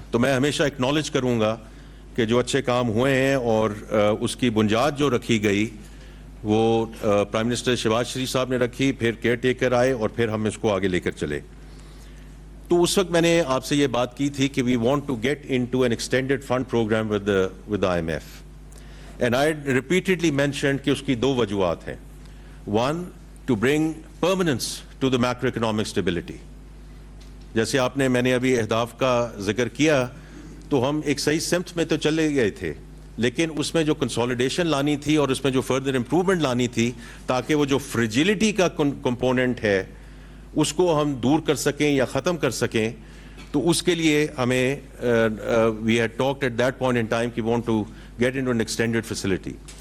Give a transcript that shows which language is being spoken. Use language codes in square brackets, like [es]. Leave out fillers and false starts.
[ur] تو میں ہمیشہ اکنالج کروں گا کہ جو اچھے کام ہوئے ہیں اور اس کی بنیاد جو رکھی گئی وہ پرائم منسٹر شہباز شریف صاحب نے رکھی, پھر کیئر ٹیکر آئے اور پھر ہم اس کو آگے لے کر چلے. تو اس وقت میں نے آپ سے یہ بات کی تھی کہ [en] we want to get into an extended fund programme with I M F, and I repeatedly mentioned [ur] کہ اس کی دو وجوہات ہیں. [en] One, to bring permanence to the macro economic stability. [ur] جیسے آپ نے, میں نے ابھی اہداف کا ذکر کیا, تو ہم ایک صحیح سمت میں تو چلے گئے تھے, لیکن اس میں جو کنسولیڈیشن لانی تھی اور اس میں جو فردر امپروومنٹ لانی تھی تاکہ وہ جو فریجیلٹی کا کمپوننٹ ہے اس کو ہم دور کر سکیں یا ختم کر سکیں, تو اس کے لیے ہمیں [en] We had talked at that point in time کہ we want to get into an extended facility.